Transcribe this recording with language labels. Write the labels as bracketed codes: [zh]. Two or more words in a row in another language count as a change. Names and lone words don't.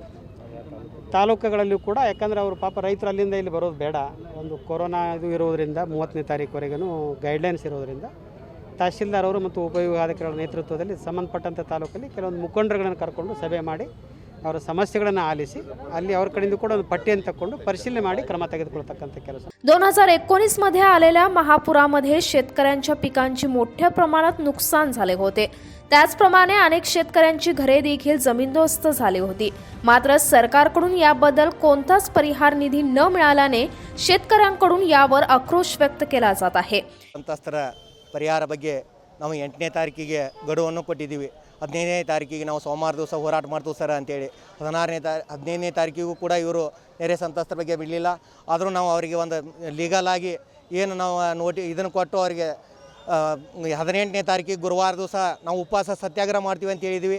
[kn] ತಾಲೂಕುಗಳಲ್ಲೂ ಕೂಡ, ಯಾಕಂದರೆ ಅವರು ಪಾಪ ರೈತರು ಅಲ್ಲಿಂದ ಇಲ್ಲಿ ಬರೋದು ಬೇಡ, ಒಂದು ಕೊರೋನಾ ಇದು ಇರೋದರಿಂದ 30ನೇ ತಾರೀಕುವರೆಗೂ ಗೈಡ್ಲೈನ್ಸ್ ಇರೋದರಿಂದ ತಹಶೀಲ್ದಾರ್ ಅವರು ಮತ್ತು ಉಪವಿಭಾಗಾಧಿಕಾರಿಗಳ ನೇತೃತ್ವದಲ್ಲಿ ಸಂಬಂಧಪಟ್ಟಂಥ ತಾಲೂಕಲ್ಲಿ ಕೆಲವೊಂದು ಮುಖಂಡರುಗಳನ್ನು ಕರ್ಕೊಂಡು ಸಭೆ ಮಾಡಿ ಅವರ ಸಮस्येಗಳನ್ನು आलिसी ಅಲ್ಲಿ ಅವರ ಕಡೆಯಿಂದ ಕೂಡ ಒಂದು ಪಟ್ಟಿಯನ್ನು ತಕೊಂಡು ಪರಿಶೀಲನೆ ಮಾಡಿ ಕ್ರಮ ತೆಗೆದುಕೊಳ್ಳತಕ್ಕಂಥ ಕೆಲಸ। [mr] 2019 मध्ये आलेल्या महापुरामध्ये शेतकऱ्यांच्या पिकांची मोठ्या प्रमाणात नुकसान झाले होते। त्याचप्रमाणे अनेक शेतकऱ्यांची घरे देखील जमीनदोस्त झाली होती। मात्र सरकारकडून याबद्दल कोणताच परिहार निधी न मिळाल्याने शेतकऱ्यांकडून यावर आक्रोश व्यक्त केला जात आहे। [kn] ಸಂತ್ರಸ್ತರ ಪರಿಹಾರ ಬಗ್ಗೆ ನಾವು 8ನೇ ತಾರೀಕಿಗೆ ಗಡುವನ್ನು ಕೊಟ್ಟಿದ್ದೀವಿ। 15ನೇ ತಾರೀಕಿಗೆ ನಾವು ಸೋಮವಾರ ದಿವಸ ಹೋರಾಟ ಮಾಡ್ತೀವಿ ಸರ್ ಅಂತೇಳಿ 15ನೇ ತಾರೀಕಿಗೂ ಕೂಡ ಇವರು ನೆರೆ ಸಂತ್ರಸ್ತರ ಬಗ್ಗೆ ಬಿಡಲಿಲ್ಲ। ಆದರೂ ನಾವು ಅವರಿಗೆ ಒಂದು ಲೀಗಲ್ ಆಗಿ ಏನು ನಾವು ಇದನ್ನು ಕೊಟ್ಟು ಅವರಿಗೆ 18ನೇ ತಾರೀಕಿಗೆ ಗುರುವಾರ ದಿವಸ ನಾವು ಉಪವಾಸ ಸತ್ಯಾಗ್ರಹ ಮಾಡ್ತೀವಿ ಅಂತ ಹೇಳಿದ್ವಿ।